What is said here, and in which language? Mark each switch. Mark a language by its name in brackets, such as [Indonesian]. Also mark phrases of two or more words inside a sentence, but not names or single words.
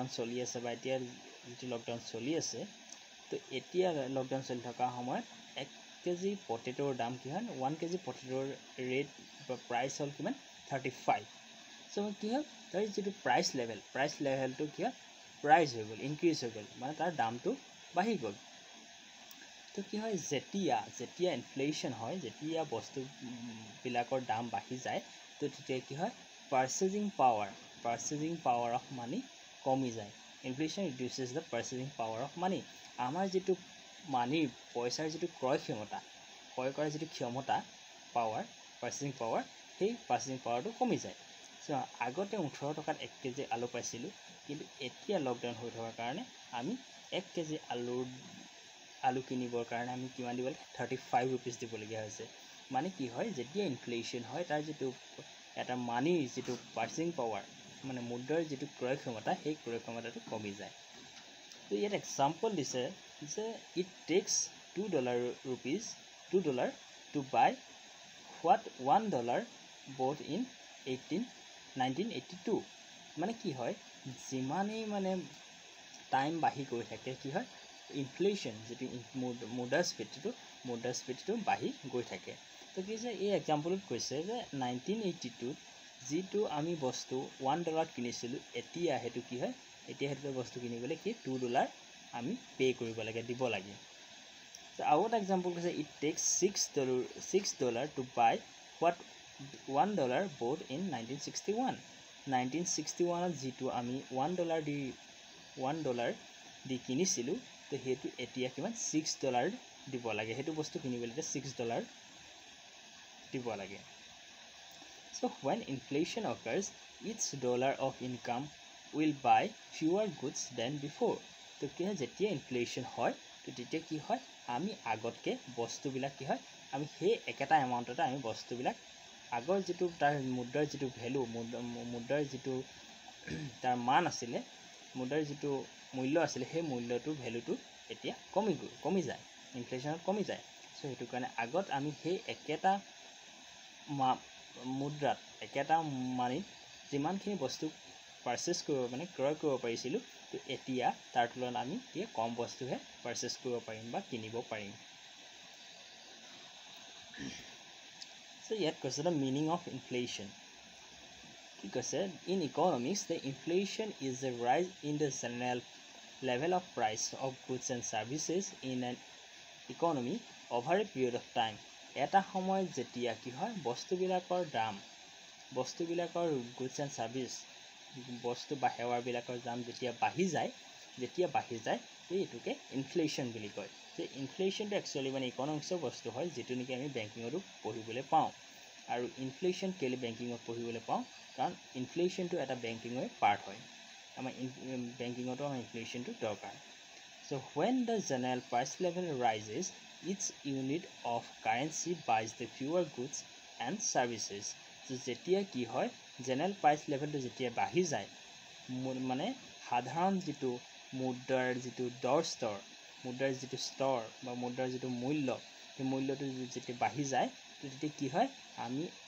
[Assamese] চলি আছে বা এতিয়া যে লকডাউন চলি আছে তো এতিয়া লকডাউন চলি থকা সময়ত 1 কেজি পটেটোৰ দাম কি হয় 1 কেজি পটেটোৰ ৰেট বা প্ৰাইস হল কিমান 35 সো কি হল তাৰ যেটো [English] price levelটো [Assamese] কি হয় প্ৰাইস হৈ গল ইনক্ৰিজ হৈ গল মানে তাৰ দামটো বাঢ়ি গল তো কি হয় যেতিয়া ইনফ্লেশ্যন হয় যেতিয়া বস্তু বিলাকৰ দাম বাঢ়ি যায় তো তেতিয়া কি হয় purchasing [English] power of money [Assamese] কমি যায় [English] inflation reduces the purchasing power of money [Assamese] আমাৰ যেটো মানি পইচাৰ যেটো ক্ৰয় কৰাৰ যেটো ক্ষমতা [English] purchasing power [Assamese] সেই [English] purchasing power [Assamese] টো কমি যায় সো আগতে 18 টকাত 1 কেজি আলু পাইছিলো কিন্তু এতিয়া লকডাউন হৈ থকাৰ কাৰণে আমি 1 কেজি আলু কিনিবৰ কাৰণে আমি কিমান দিব লাগে 35 रुपीस দিব লগা হৈছে মানে কি হয় যেতিয়া ইনফ্লেশ্যন হয় তাৰ যেটো এটা মানিৰ যেটো [English] purchasing power [Assamese] মানে মুদ্ৰাৰ যেটো ক্ৰয় ক্ষমতা সেই ক্ৰয় ক্ষমতাটো কমি যায় তো ইয়াত এক্সাম্পল দিছে যে [English] it takes $2 to buy what $1 bought in 1982 [Assamese] মানে কি হয় যিমানেই মানে টাইম বাঢ়ি গৈ থাকে কি হয় ইনফ্লেশ্যন যেটো মুদ্ৰাস্ফীতিটো বাঢ়ি গৈ থাকে তো কি যে এই এক্সাম্পলত কৈছে যে 1982 যেটো আমি বস্তু $1 কিনিছিলো এতিয়া হেতু কি হয় এতিয়া হেতু বস্তু কিনিবলৈ কি $2 আমি পে কৰিব লাগে দিব লাগে so আৰু এটা এক্সাম্পল কৈছে [English] it takes $6 to buy what $1 bought in 1961 [Assamese] যেটো আমি $1 দি কিনিছিলো তো হেতু এতিয়া কিমান $6 দিব লাগে হেতু বস্তু কিনিবলৈ $6 দিব লাগে [English] so when inflation occurs each dollar of income will buy fewer goods than before [Assamese] তো কি হয় যেতিয়া ইনফ্লেশন হয় তো তেতিয়া কি হয় আমি আগতকে বস্তুবিলাক কি হয় আমি হে একেটা এমাউন্টতে আমি বস্তুবিলাক আগৰ যেটো তাৰ মুদ্ৰাৰ যেটো ভ্যালু মুদ্ৰাৰ যেটো তাৰ মান আছিল মুদ্ৰাৰ যেটো মূল্য আছিল হে মূল্যটো ভ্যালুটো এতিয়া কমি যায় ইনফ্লেশনত কমি যায় সো হেতু কাৰণে আগত আমি হে একেটা মুদ্ৰাত একেটা মানি যিমানখিনি বস্তু পাৰচেজ কৰিব মানে ক্ৰয় কৰিব পাৰিছিলো তো এতিয়া তাৰ তুলনাত আমি কি কম বস্তুহে পাৰচেজ কৰিব পাৰিম বা কিনিব পাৰিম so yet কৈছে [English] the meaning of inflation [Assamese] কি কৈছে [English] in economics the inflation is the rise in the general level of price of goods and services in an economy over a period of time [Assamese] এটা সময় যেতিয়া কি হয় বস্তুবিলাকৰ দাম বস্তুবিলাকৰ [English] goods and service [Assamese] বস্তু বা সেৱাৰ বিলাকৰ দাম যেতিয়া বাঢ়ি যায় এইটোকে ইনফ্লেশন বুলি কয় যে ইনফ্লেশনটো একচুয়ালি মানে ইকোনমিক্সৰ বস্তু হয় যেটো নেকি আমি বেংকিংৰো পঢ়িবলৈ পাওঁ আৰু ইনফ্লেশন কেলে বেংকিংত পঢ়িবলৈ পাওঁ কাৰণ ইনফ্লেশনটো এটা বেংকিংৰ পাৰ্ট হয় আমাৰ বেংকিংতো আমাৰ ইনফ্লেশনটো দৰকাৰ [English] so when the general price level rises each unit of currency buys the fewer goods and services [Assamese] so যেতিয়া কি হয় [English] general price levelটো [Assamese] যেতিয়া বাঢ়ি যায় মানে সাধাৰণ যেটো মুদ্ৰাৰ যেটো মুদ্ৰাৰ যেটো স্তৰ বা মুদ্ৰাৰ যেটো মূল্য এই মূল্যটো যেতিয়া বাঢ়ি যায় তেতিয়া কি হয় আমি